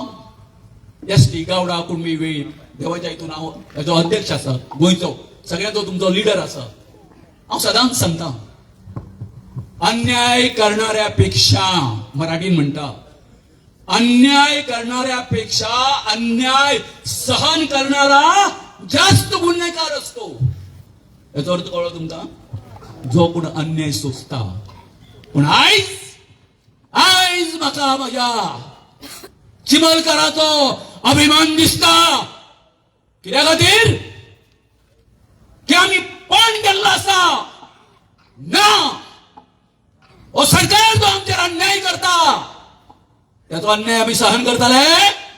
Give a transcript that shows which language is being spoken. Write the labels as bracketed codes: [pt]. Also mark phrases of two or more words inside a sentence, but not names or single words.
[kok] एसटी गावडा कुणबी वेळीप देवाच्या हितून हांव हेजो अध्यक्ष आसा गोंयचो सगळ्यांचो तुमचो लिडर आसा हांव सदांच सांगता [mr] अन्याय करणाऱ्यापेक्षा मराठीन म्हणटा अन्याय करणाऱ्यापेक्षा अन्याय सहन करणारा जास्त गुन्हेगार असतो [kok] याचो अर्थ कळ्ळो तुमकां जो कोण अन्याय सोंसता पूण आयज म्हाका म्हज्या चिमलकाराचो अभिमान दिसता कित्या खातीर की आमी पण केल्लो आसा ना हो सरकार जो आमचेर अन्याय करता त्याचो अन्याय आमी सहन करतले